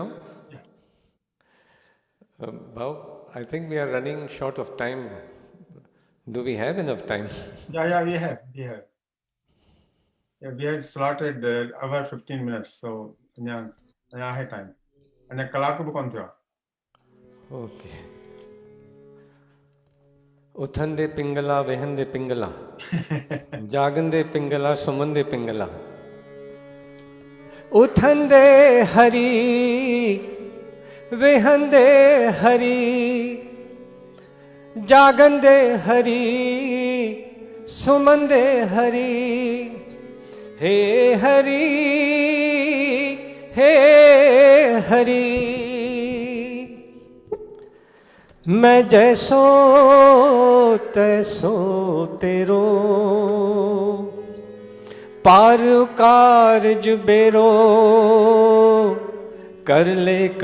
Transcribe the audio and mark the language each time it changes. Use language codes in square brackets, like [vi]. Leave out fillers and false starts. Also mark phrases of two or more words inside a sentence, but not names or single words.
[en] Yeah. Bhav, I think we are running short of time. Do we have enough time? Yeah, we have. Yeah, we had slotted hour 15 minutes, so I have time. And the [sd] कलाक बि कोन थियो आहे [en] Okay. [sd] उथंदे पिंगला वेहंदे पिंगला जागंदे पिंगला सुमंदे पिंगला उथंदे हरी वेहंदे हरी जागंदे हरि सुमंदे हरि हे हरि हे हरि। [hi] मैं जैसो तैसो तेरो पार कारज बेरो कर ले